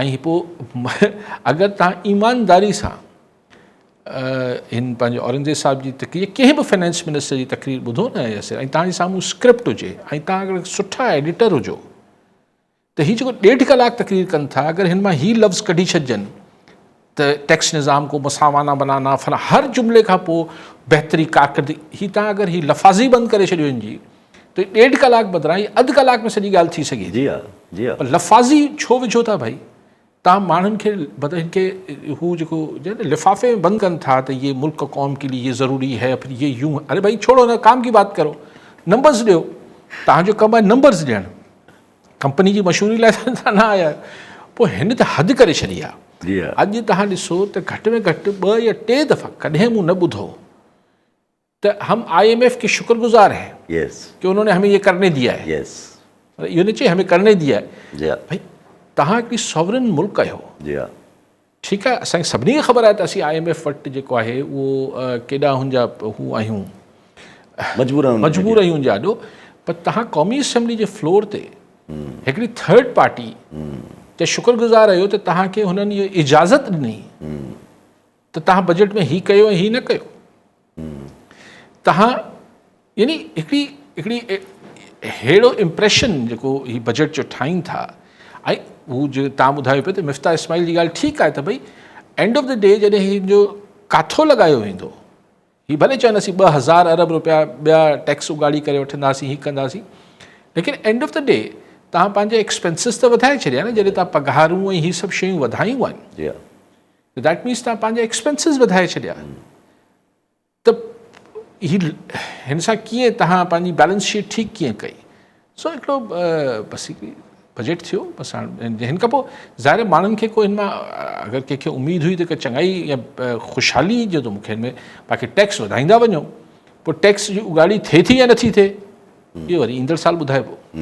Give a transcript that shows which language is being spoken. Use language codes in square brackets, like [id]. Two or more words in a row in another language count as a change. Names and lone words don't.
[sd] ऐं पोइ अगरि तव्हां ईमानदारी सां हिन पंहिंजे औरंगज़ेब साहिब जी तक़रीर, कंहिं बि [en] finance minister [sd] जी तक़रीर ॿुधो न, ऐं तव्हांजे साम्हूं स्क्रिप्ट हुजे, ऐं तव्हां अगरि सुठा एडिटर हुजो, त हीअ जेको 1.5 कलाक तक़रीर कनि था, अगरि हिन मां ही लफ़्ज़ कढी छॾिजनि त [ur] ٹیکس نظام کو مساوانہ بنانا, [sd] फला, हर जुमिले खां पोइ [ur] بہتری کارکردگی, [sd] ही तव्हां अगरि ही लफ़ाज़ी बंदि करे छॾियो हिन जी, त 1.5 कलाक बदिरां अधु कलाक में सॼी ॻाल्हि थी सघे। जी हा, जी हा। लफ़ाज़ी छो विझो था भाई? तव्हां माण्हुनि खे हिनखे हू जेको लिफ़ाफ़े में बंदि कनि था त [ur] یہ ملک قوم کے لیے یہ ضروری ہے، پھر یہ یوں، ارے بھائی چھوڑو نا، کام کی بات کرو, [sd] नंबर्स ॾियो। तव्हांजो कमु आहे नंबर्स ॾियणु, कंपनी जी मशहूरी लाइ तव्हां न आया। पोइ हिन त हदि करे छॾी आहे। अॼु तव्हां ॾिसो त घटि में घटि 2 या 3 दफ़ा कॾहिं मूं न ॿुधो तो [ur] ہم IMF کے شکرگزار ہیں کہ انہوں نے ہمیں یہ کرنے دیا ہے. [sd] पर इहो न चए [ur] ہمیں کرنے دیا ہے [sd] जी हा भाई तव्हां हिकिड़ी सॉवरन मुल्क आहियो जी हा ठीकु आहे असांखे सभिनी खे ख़बर आहे त असीं IMF वटि जेको आहे उहो केॾा हुनजा हू आहियूं मजबूर मजबूर आहियूं ॾाढो पर तव्हां क़ौमी असैम्बली जे फ्लोर ते हिकिड़ी [en] third party [sd] ते शुक्रगुज़ार आहियो त तव्हांखे हुननि इहो इजाज़त ॾिनी त तव्हां बजट में हीउ कयो ऐं हीउ न कयो तव्हां यानी हिकिड़ी अहिड़ो इम्प्रेशन जेको हीउ बजट जो ठाहिनि था ऐं हू जो तव्हां ॿुधायो पियो त मिफ्ता इस्माइल जी ॻाल्हि ठीकु आहे त भई [en] end of the day [sd] जॾहिं हिन जो काथो लॻायो वेंदो हीउ भले चवनि असीं 2000 अरब रुपया ॿिया टैक्स उगाड़ी करे वठंदासीं हीअ कंदासीं लेकिन [en] end of the day [sd] तव्हां पंहिंजे एक्सपेंसिस त वधाए छॾिया न जॾहिं तव्हां पघारूं ऐं हीअ सभु शयूं वधायूं आहिनि जी हा [en] that means [sd] तव्हां पंहिंजा एक्सपेंसिस वधाए छॾिया त हीउ हिन सां कीअं तव्हां पंहिंजी [en] balance sheet [sd] ठीकु कीअं कई सो हिकिड़ो बसि हिकिड़ी बजट थियो बसि हाणे हिन खां पोइ ज़ाहिर माण्हुनि खे को हिन मां अगरि कंहिंखे उमेदु हुई त की चङाई या ख़ुशहाली जो त मूंखे हिन में बाक़ी टैक्स वधाईंदा वञो पोइ टैक्स जी उगाड़ी थिए थी या नथी थिए इहो वरी ईंदड़ साल ॿुधाए पोइ